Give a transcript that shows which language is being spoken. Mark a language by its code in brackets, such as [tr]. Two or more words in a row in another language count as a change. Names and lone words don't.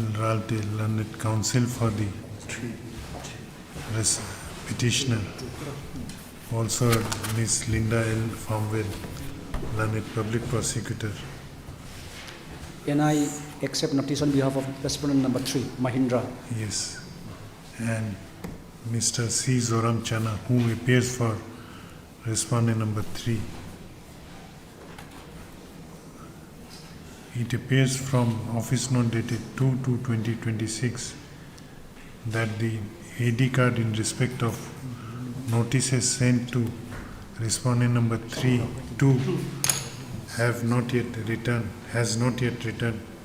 [en] Ralte, learned counsel for the petitioner. Also Ms. Linda L. Farmwell, learned public prosecutor. Can I accept notice on behalf of respondent number 3, Mahindra? Yes. And Mr. C. Zoram Chana, who appears for respondent number 3. It appears from office note dated 2/2/2026 that the AD card in respect of notices sent to respondent number 3/2 has not yet returned.